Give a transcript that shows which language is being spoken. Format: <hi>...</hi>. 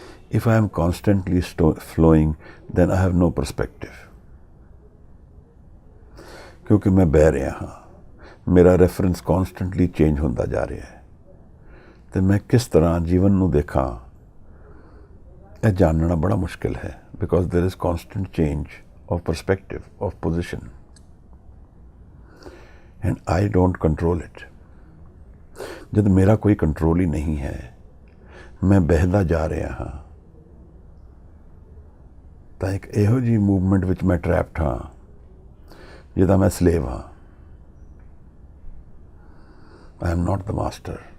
<en>If I am constantly flowing, then I have no perspective.</en> <hi>क्योंकि मैं बह रहा हाँ, मेरा रेफरेंस कॉन्स्टेंटली चेंज होता जा रहा है, तो मैं किस तरह जीवन नूं देखा, यह जानना बड़ा मुश्किल है,</hi> <en>because there is constant change of perspective, of position, and I don't control it.</en> <hi>जब मेरा कोई कंट्रोल ही नहीं है,</hi> <pa>ਮੈਂ ਬਹਿਦਾ ਜਾ ਰਿਹਾ ਹਾਂ, ਤਾਂ ਇੱਕ ਇਹੋ ਜਿਹੀ ਮੂਵਮੈਂਟ ਵਿੱਚ ਮੈਂ ਟਰੈਪਡ ਹਾਂ ਜਿਹਦਾ ਮੈਂ ਸਲੇਵ ਹਾਂ।</pa> <en>I am not the master.</en>